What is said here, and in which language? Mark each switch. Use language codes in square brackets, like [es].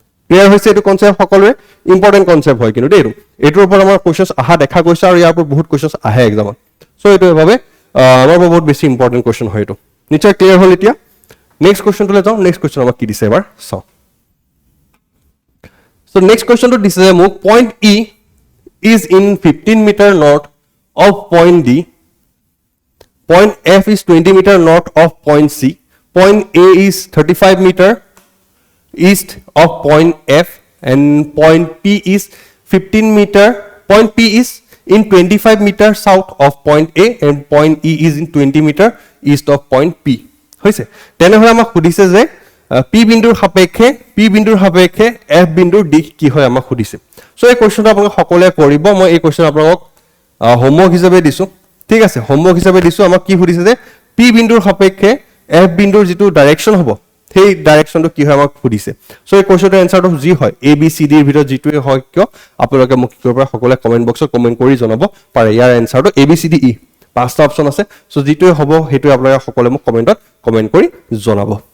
[as] Clear হৈছে এটো concept সকলোৰে ইম্পৰ্টেন্ট কনসেপ্ট হয় কিন্তু দেই এটোৰ ওপৰত আমাৰ কোৱেশ্চনছ আহা দেখা গৈছে আৰু ইয়াৰ ওপৰত বহুত কোৱেশ্চনছ আহে এক্সামত সো এটো এভাবে আমাৰ বহুত বেছি ইম্পৰ্টেন্ট কোৱেশ্চন হয় এটো নিশ্চয় ক্লিয়াৰ হ'ল এতিয়া নেক্সট কোৱেশ্চনটো লৈ যাওঁ নেক্সট কোৱেশ্চন আমাক কি দিছে এবাৰ চাও [en] So next question to this is point E is in 15 meter north of point D. Point F is 20 meter north of point C. Point A is 35 meter east of point F and point P is 15 meter. Point P is in 25 meter south of point A and point E is in 20 meter east of point P. [as] হৈছে তেনেহলে আমাক সুধিছে যে P বিন্দুৰ সাপেক্ষে F বিন্দুৰ দিশ কি হয় আমাক সুধিছে সো এই কোৱেশ্চনটো আপোনাক সকলোৱে কৰিব মই এই কোৱেশ্চন আপোনাক হোমৱৰ্ক হিচাপে দিছো ঠিক আছে হোমৱৰ্ক হিচাপে দিছো আমাক কি সুধিছে যে P বিন্দুৰ সাপেক্ষে F বিন্দুৰ যেটো ডাইৰেকচন হ'ব সেই ডাইৰেকচনটো কি হয় আমাক সুধিছে সো এই কোৱেশ্চনটোৰ এনসাৰটো যি হয় A B C D ৰ ভিতৰত যেটোৱে হয় কিয় আপোনালোকে মোক কি কৰিব পাৰে সকলোৱে কমেন্ট বক্সত কমেন্ট কৰি জনাব পাৰে ইয়াৰ এনসাৰটো A B C D E পাঁচটা অপচন আছে সো যেটোৱে হ'ব হেটো আপোনালোকে সকলোৱে মোক কমেন্টত কমেন্ট কৰি জনাব